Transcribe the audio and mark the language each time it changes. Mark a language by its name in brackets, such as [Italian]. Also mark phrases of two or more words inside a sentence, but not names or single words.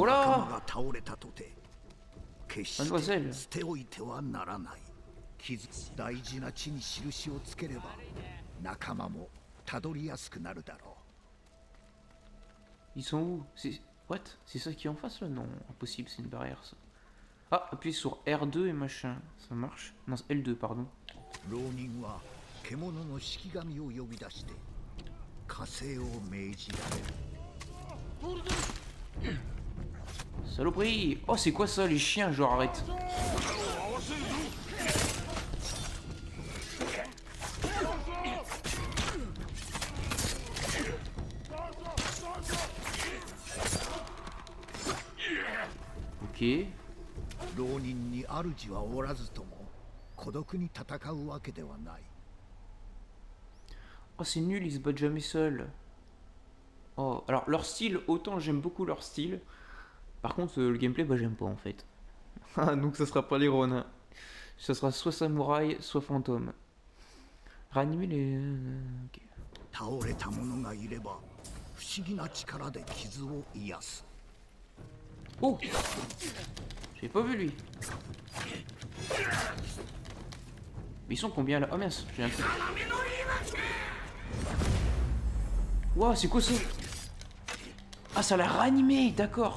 [Japanese] 仲間 [French] là! [Japanese] が倒れたとて決して [French] Mademoiselle. [Japanese] 捨ておいてはならない。傷大事な地に印をつければ仲間もたどりやすくなるだろ [French] Ils sont où? C'est... What? C'est ça qui est en face là? Non, impossible, c'est une barrière ça. Ah, appuyez sur R2 et machin. Ça marche? Non, c'est L2, pardon. [Japanese] う。浪人は獣の式神を呼び出して加勢を命じられる。 [French] Saloperie! Oh, c'est quoi ça, les chiens? Genre, arrête. Ok. [Japanese] 浪人に主はおらずとも孤独に戦うわけではない。 [French] Oh, c'est nul, ils se battent jamais seuls. Oh, alors leur style, autant j'aime beaucoup leur style. Par contre, le gameplay, bah j'aime pas en fait. Donc ça sera pas les Ronin. Ça sera soit samouraï, soit fantôme. Ranimer les... ok. [Japanese] 倒れた者がいれば不思議な力で傷を癒す。 [French] Oh! J'ai pas vu lui. Mais ils sont combien là? Oh mince, j'ai un truc. Wow, c'est quoi ça? Ah, ça l'a ranimé, d'accord.